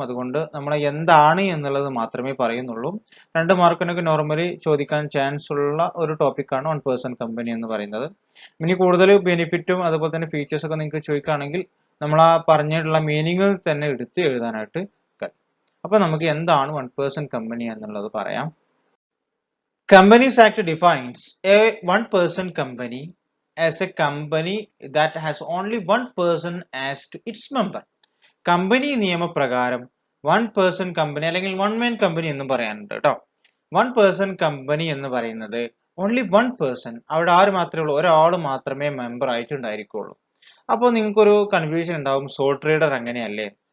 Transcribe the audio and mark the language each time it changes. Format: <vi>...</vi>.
<ml>അതുകൊണ്ട് നമ്മൾ എന്താണ് എന്നുള്ളത് മാത്രമേ പറയുന്നുള്ളൂ. 2 മാർക്കിനൊക്കെ നോർമലി ചോദിക്കാൻ ചാൻസ് ഉള്ള ഒരു ടോപ്പിക്കാണ് 1% കമ്പനി എന്ന് പറയുന്നത്. ഇനി കൂടുതൽ ബെനിഫിറ്റും അതുപോലെ തന്നെ ഫീച്ചേഴ്സ് ഒക്കെ നിങ്ങൾക്ക് ചോദിക്കുകയാണെങ്കിൽ നമ്മൾ ആ പറഞ്ഞിട്ടുള്ള മീനിങ്ങിൽ തന്നെ എടുത്ത് എഴുതാനായിട്ട് കഴിയും. അപ്പൊ നമുക്ക് എന്താണ് 1% കമ്പനി എന്നുള്ളത് പറയാം.</ml> <en>Companies Act defines a 1% company as a company that has only one person as to its member.</en> <ml>Company നിയമപ്രകാരം 1% കമ്പനി അല്ലെങ്കിൽ 1 man കമ്പനി എന്നും പറയാനുണ്ട് കേട്ടോ. 1% കമ്പനി എന്ന് പറയുന്നത് ഓൺലി 1 person, അവിടെ ആര് മാത്രമേ ഉള്ളൂ? ഒരാൾ മാത്രമേ മെമ്പർ ആയിട്ടുണ്ടായിരിക്കുള്ളൂ. അപ്പോൾ നിങ്ങൾക്കൊരു കൺഫ്യൂഷൻ ഉണ്ടാവും, സോൾ ട്രേഡർ അങ്ങനെയല്ലേ?</ml>